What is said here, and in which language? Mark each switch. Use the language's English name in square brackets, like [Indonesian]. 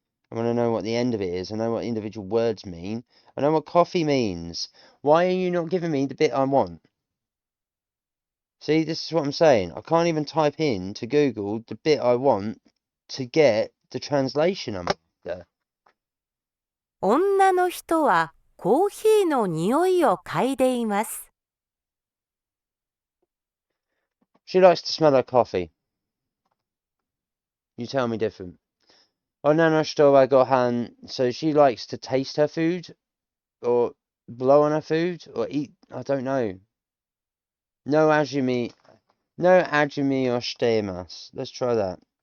[English] I want to know what the end of it is. I know what individual words mean. I know what coffee means. Why are you not giving me the bit I want? See, this is what I'm saying. I can't even type in to Google the bit I want to get the translation I'm after. [Japanese] 女の人はコーヒーの匂いを嗅いでいます。 [English] She likes to smell her coffee. You tell me different. [Japanese] Onana shito wa gohan. [English] So she likes to taste her food, or blow on her food, or eat. I don't know. [Japanese] No ajumi o shitemasu. [English] Let's try that.